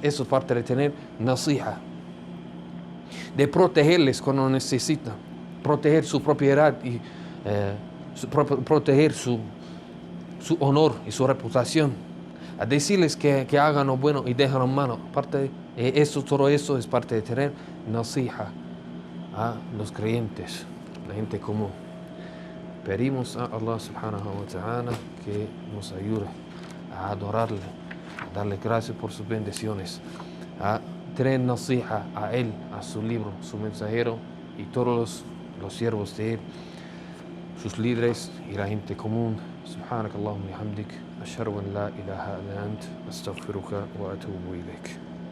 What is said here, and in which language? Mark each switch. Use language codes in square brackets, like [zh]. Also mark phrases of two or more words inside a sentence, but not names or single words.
[es] Eso es parte de tener nasiha, de protegerles cuando necesitan, proteger su propiedad y proteger su honor y su reputación, a decirles que hagan lo bueno y dejan lo malo. Todo eso es parte de tener nasiha a los creyentes, la gente común. Pedimos a Allah [ar] سبحانه وتعالى [es] que nos ayude a adorarle, a darle gracias por sus bendiciones, a tener nasiha a él, a su libro, su mensajero y todos los siervos de él, sus líderes y la gente común. [ar] سبحانك اللهم وبحمدك أشهد أن لا إله إلا أنت أستغفرك وأتوب إليك.